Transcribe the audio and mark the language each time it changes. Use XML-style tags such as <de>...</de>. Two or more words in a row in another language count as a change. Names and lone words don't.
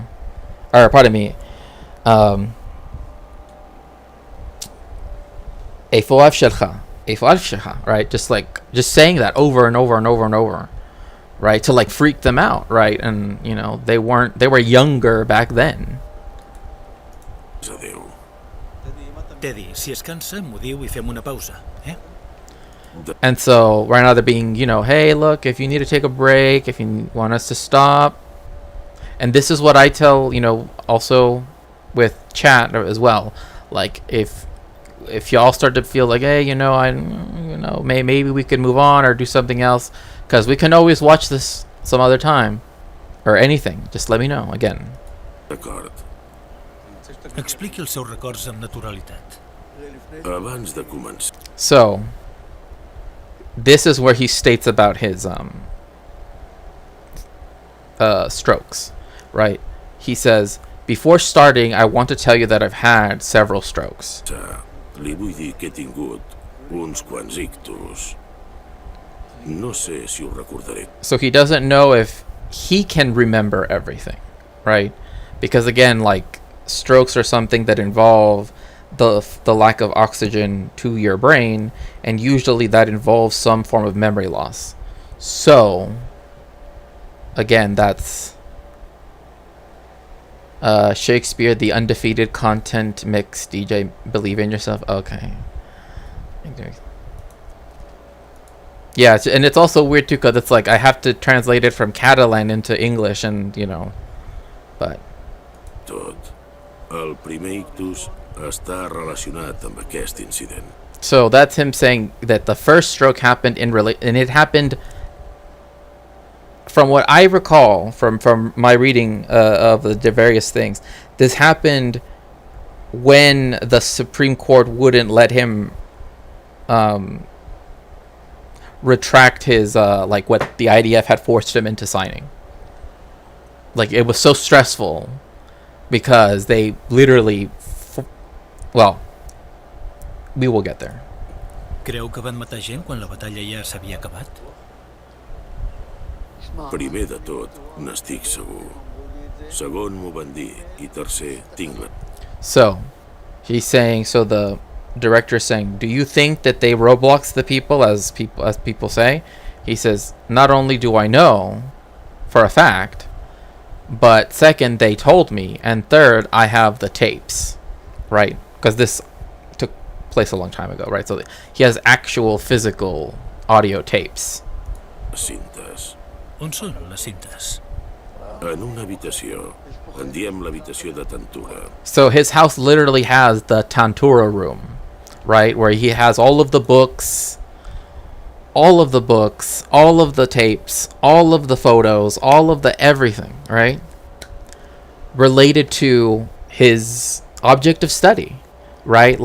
<en>Or, pardon me, right? Just saying that over and over and over and over, right? To, like, freak them out, right? And, you know, they were younger back then. Teddy,</en> <ca>si es cansa, m'ho diu I fem una pausa, eh?</ca> <en>And so right now they're being, you know, hey, look, if you need to take a break, if you want us to stop. And this is what I tell, you know, also with chat as well. Like, if y'all start to feel like, hey, you know, maybe we could move on or do something else, because we can always watch this some other time or anything. Just let me know again.</en> <ca>Expliqui els seus records amb naturalitat. Abans de començar.</ca> <en>So, this is where he states about his strokes, right? He says, before starting, I want to tell you that I've had several strokes.</en> <ca>Li vull dir que he tingut uns quants ictus. No sé si ho recordaré.</ca> <en>So he doesn't know if he can remember everything, right? Because again, like, strokes are something that involve the lack of oxygen to your brain, and usually that involves some form of memory loss. So again, that's Shakespeare, the undefeated content mix DJ, believe in yourself. Okay. Yeah, and it's also weird too, because it's like I have to translate it from Catalan into English, and you know, but</en> <ca>tot. El primer ictus està relacionat amb aquest incident.</ca> <en>So that's him saying that the first stroke happened and it happened, from what I recall from my reading of the various things, this happened when the Supreme Court wouldn't let him retract his like what the IDF had forced him into signing. Like, it was so stressful because they literally well, we will get there.</en> <ca>Creu que van matar gent quan la batalla ja s'havia acabat? Primer de tot, n'estic segur. Segon, m'ho van dir. I tercer, tinc la...</ca> <en>So, he's saying, so the director is saying, do you think that they Roblox the people, as people say? He says, not only do I know for a fact, but second, they told me, and third, I have the tapes, right? Because this took place a long time ago, right? So he has actual physical audio tapes.</en> <ca>Cintes. On són les cintes? En una habitació. En diem l'habitació de Tantura.</ca> <en>So his house literally has the Tantura room, right? Where he has all of the books, all of the tapes, all of the photos, all of the everything, right? Related to his object of study, right?</en>